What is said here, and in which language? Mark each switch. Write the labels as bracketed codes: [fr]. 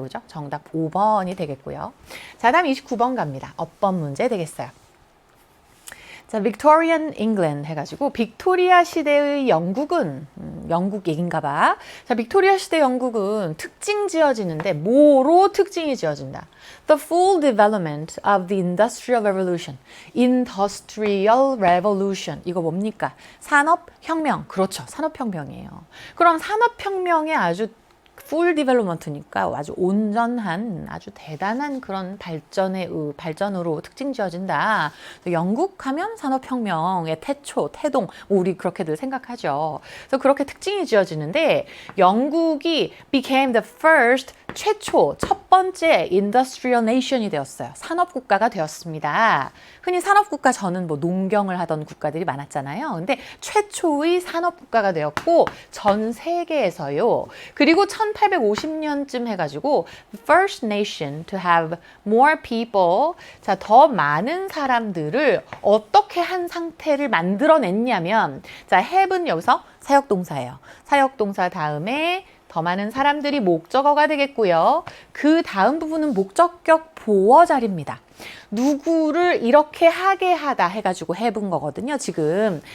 [ko] 그죠? 정답 5번이 되겠고요. 자, 다음 29번 갑니다. 어법 문제 되겠어요. 자, Victorian England 해가지고 빅토리아 시대의 영국은 영국 얘긴가 봐. 자, 빅토리아 시대 영국은 특징 지어지는데 뭐로 특징이 지어진다? [en] The full development of the Industrial Revolution. [ko] Industrial Revolution. 이거 뭡니까? 산업혁명. 그렇죠. 산업혁명이에요. 그럼 산업혁명의 아주 풀 디벨롭먼트니까 아주 온전한, 아주 대단한 그런 발전으로 특징 지어진다. 영국 하면 산업혁명의 태초, 태동, 뭐 우리 그렇게들 생각하죠. 그래서 그렇게 특징이 지어지는데 영국이 [en] became the first, [ko] 최초, 첫 번째 industrial nation이 되었어요. 산업국가가 되었습니다. 흔히 산업국가 저는 뭐 농경을 하던 국가들이 많았잖아요. 근데 최초의 산업국가가 되었고 전 세계에서요. 그리고 1850년쯤 해가지고 [en] first nation to have more people. [ko] 자, 더 많은 사람들을 어떻게 한 상태를 만들어냈냐면, 자, have는 여기서 사역동사예요. 사역동사 다음에 더 많은 사람들이 목적어가 되겠고요. 그 다음 부분은 목적격 보어 자리입니다. 누구를 이렇게 하게 하다 해가지고 해본 거거든요, 지금.